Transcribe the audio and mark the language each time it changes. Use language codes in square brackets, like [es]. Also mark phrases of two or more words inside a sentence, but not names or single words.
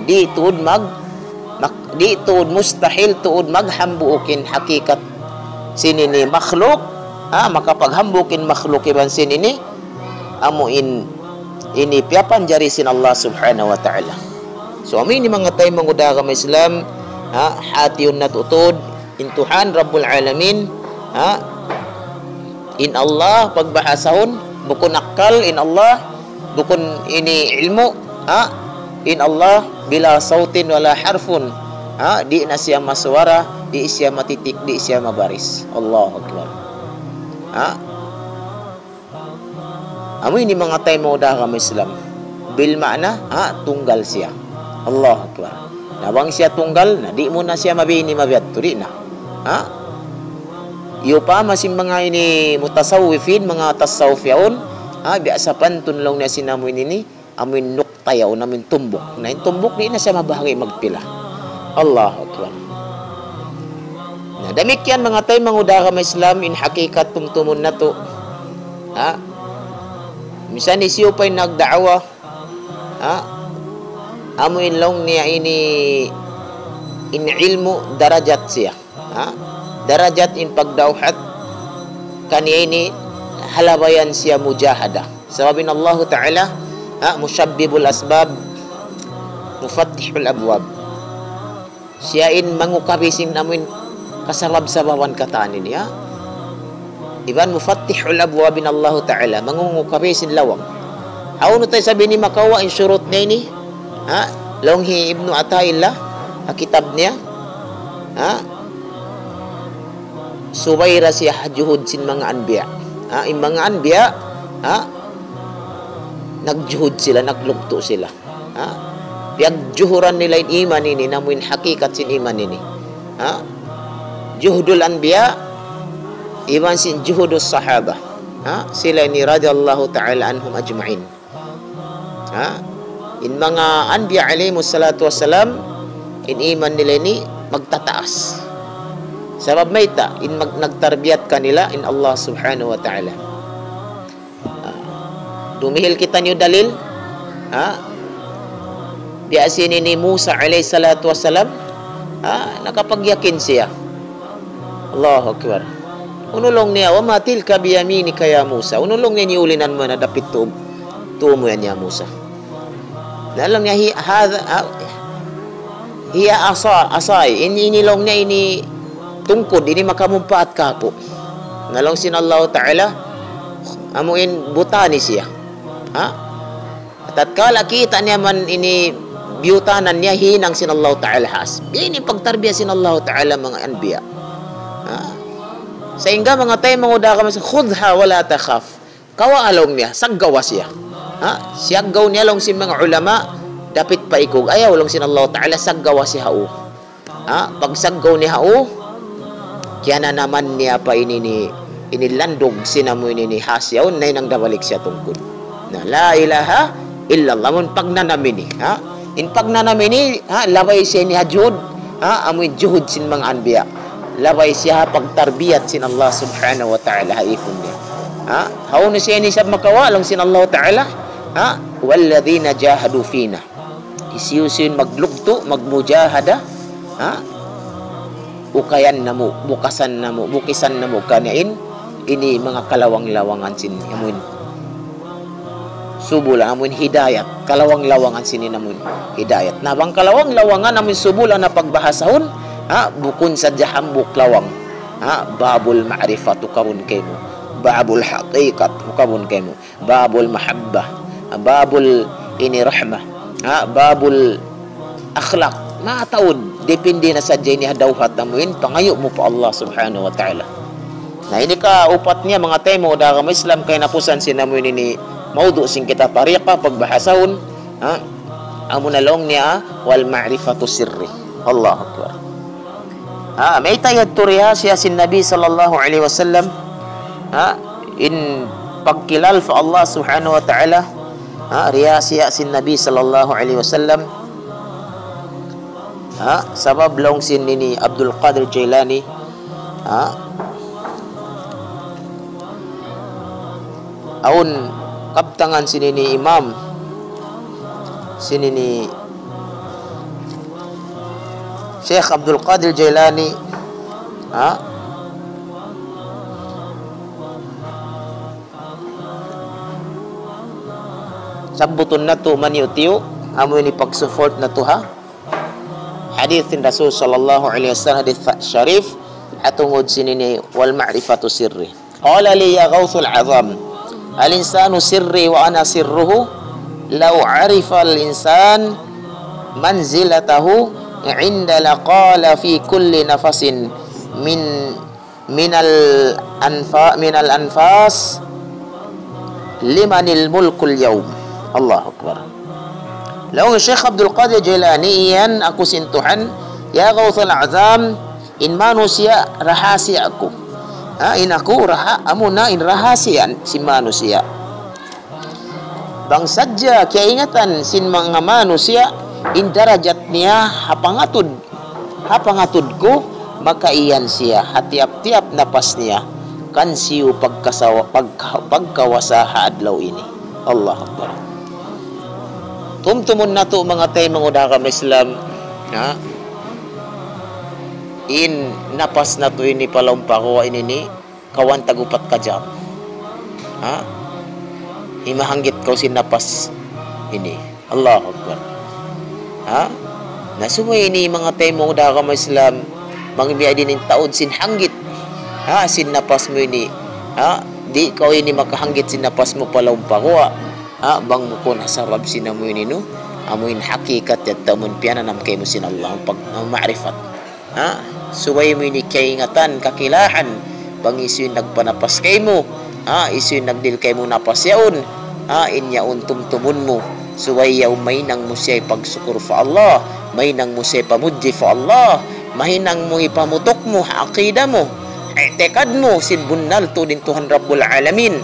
[tsg] Di tuud mustahil tuud maghambuokin hakikat sinini makhluk. Makapaghambuokin makhluk iban sinini amuin ini piapan jari sin Allah [ar] سبحانه وتعالى. [tsg] So amin ni mga tayo manguda ka Islam, hati yun natutod intuhan [ar] رب العالمين, [tsg] in Allah pagbahasahon bukun akal in Allah, bukun ini ilmu, in Allah [ar] بلا صوت ولا حرف, [tsg] di na siya maswara, di siya matitik, di siya mabaris. [ar] الله أكبر. [tsg] Amoy ni mga tayo mauda ka Islam bil makna tunggal siya. [ar] الله أكبر. [tsg] Nabang siya tunggal na di mo na siya mabini mabiyat turi na. Iyo pa masin mga ini mutasawwifin, mga tasawfiyaon, biasa pantun lang na sinamoy nini amoy nuktayaw namin tumbok. Na yung tumbok di na siya mabahagi magpila. [ar] الله أكبر. [tsg] Na damikyan mga tayo manguda ka Islam in hakikat tumtumun na to. Misan siyo pa'y nagdaawa, amuin lang niya ini in ilmu darajat siya. Darajat in pagdawhat kaniya ini halabayan siya mujahada. Sababin Allah Ta'ala, [ar] مسبب الأسباب, مفتح الأبواب. [tsg] Siya in mangukabisin namin kasarab-sabawan kataan niya. Iban [ar] مفتح الأبواب [tsg] Allah Ta'ala mangungukabisin lawang. Hawno tayo sabi ni Makawa in surut na ini, Longhi Ibnu Ataillah kitab niya, subayra siya juhud sin mga anbiya. Yung mga anbiya, nagjuhud sila, naglugto sila. Piyagjuhuran nila yung iman ini, namuin hakikat sin iman ini. [ar] جهود الأنبياء, [tsg] iman sin [ar] جهود الصحابة, [tsg] sila ni [ar] رضي الله تعالى عنهم أجمعين. [tsg] In mga anbiya [ar] عليهم الصلاة والسلام, [tsg] in iman nila ni magtataas. Sabab may ta, in nagtarbiyat kanila in Allah [ar] سبحانه وتعالى. [tsg] Dumihil kita niyo dalil, biasin ni Musa [ar] عليه الصلاة والسلام, [tsg] nakapagyakin siya. [ar] الله أكبر. [tsg] Unulong niya, [ar] وما تلك بيمينك يا موسى. [tsg] Unulong niya niulinan mo na dapit tuo mo yan niya Musa. Nalang niya, [ar] هي عصاي. [tsg] Inilong niya ini tungkod, ini makamumpaat kako. Nalang sin Allah Ta'ala, amuin butani siya. At kala kita niya man ini biyutanan niya, hinang sin Allah Ta'ala has. Ini pagtarbiya sin Allah Ta'ala mga anbiya. Sehingga mga tayo manguda ka mas [ar] خذها ولا تخف. [tsg] Kawaalong niya, saggawa siya. Siyaggaw niya lang si mga ulama, dapat paikog. Ayaw lang sin Allah Ta'ala, saggawa si hao. Pag saggaw ni hao, kaya na naman niya pa inilandog sinamoy ni hasyaw, na nang dabalik siya tungkol. Na [ar] لا إله إلا الله, [tsg] mun pagnanamini. In pagnanamini, labay siya ni hajud, amoy juhud sin mga anbiya. Labay siya pagtarbiyat sin Allah [ar] سبحانه وتعالى [tsg] haifun niya. Hao na siya ni sab makawa lang sin Allah ta'ala, [ar] والذين جاهدوا فينا. [tsg] Isiyusin maglugto, magmujahada, ukayan na mo, bukisan na mo kaniin, ini mga kalawang-lawangan sin amun subulan amun hidayat, kalawang-lawangan sini namun hidayat. Nah, bang kalawang-lawangan amun subulan na pagbahasahon, bukun sa jahambuk lawang. [ar] باب المعرفة [tsg] kabun kaymo, [ar] باب الحقيقة [tsg] kabun kaymo, [ar] باب المحبة, [tsg] babul ini rahmah, [ar] باب الأخلاق. [tsg] Taud depende na sadya ini hadawhat namuin pangayo mo pa Allah [ar] سبحانه وتعالى. [tsg] Nah, ini ka upatnya mga temo da kami Islam kay napusan sinamuin ini maudu sing kita tariqa pagbahasahon, amo na long niya [ar] والمعرفة سري. الله أكبر. [tsg] May tayad turiha siya sin Nabi [ar] صلى الله عليه وسلم, [tsg] in pagkilal fa Allah [ar] سبحانه وتعالى, [tsg] riya siya sin Nabi [ar] صلى الله عليه وسلم, [tsg] sabab long sin ni Abdul Qadir Jailani, aun kaptangan sini ni imam sini ni Syekh Abdul Qadir Jailani, sabutun natu man yutiu amo ini pag-support natu hadithin Rasul [ar] صلى الله عليه وسلم, حديث شريف [tsg] atungod sini ni [ar] والمعرفة سري. قال لي يا غوث الأعظم الإنسان سري وأنا سره لو عرف الإنسان منزلته عندي لقال في كل نفس من الأنفاس لمن الملك اليوم. الله أكبر. [tsg] Law Syekh Abdul Qadir Jailani iyan aku sintuhan [ar] يا غوث الأعظم [tsg] in manusia rahasia aku. In aku amuna in rahasian si manusia. Bang saja keingatan sin mga manusia in darajat niya hapangatudku maka iyan siya hatiap-tiap napas niya kan siyo pagkawasa adlaw ini. [ar] الله أكبر. [tsg] Tumtumun na to mga tayo mga udakam Islam, in napas na to ini palampakuha ini ni kawan tagupat ka jam, imahanggit kau sin napas ini. [ar] الله أكبر. [tsg] Nasumay ini mga tayo mga udakam Islam, mangbiyay din in taon sin hanggit, sin napas mo ini, di kau ini makahanggit sin napas mo palampakuha, bang mo ko nasarab sinamoy nino amuin hakikat at tamun piananam kay mo sin Allah pag ma'rifat, suway mo ini kaingatan kakilahan bang isu nagpanapas kay mo, isu nagdil kay mo napas yaon, inyaon tumtumun mo suway yaw may nang mo siya pagsukur fa Allah, may nang mo siya pamudji fa Allah, may nang mo ipamutok mo aqida mo i'tikad mo sin bunnal to din Tuhan [ar] رب العالمين.